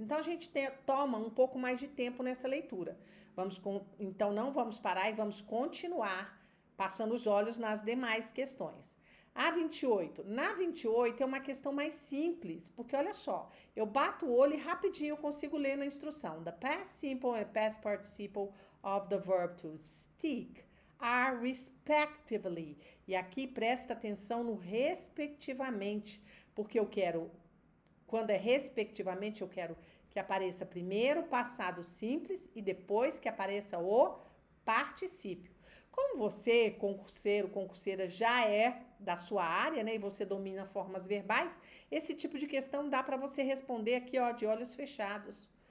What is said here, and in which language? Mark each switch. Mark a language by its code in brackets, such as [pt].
[pt] Então, a gente toma um pouco mais de tempo nessa leitura. Então, não vamos parar e vamos continuar passando os olhos nas demais questões. A 28. Na 28 é uma questão mais simples, porque olha só, eu bato o olho e rapidinho eu consigo ler na instrução. [en] The past simple and past participle of the verb to stick are respectively. [pt] E aqui presta atenção no respectivamente, porque eu quero, quando é respectivamente, eu quero que apareça primeiro o passado simples e depois que apareça o particípio. Como você, concurseiro, concurseira, já é da sua área, né, e você domina formas verbais, esse tipo de questão dá para você responder aqui, de olhos fechados.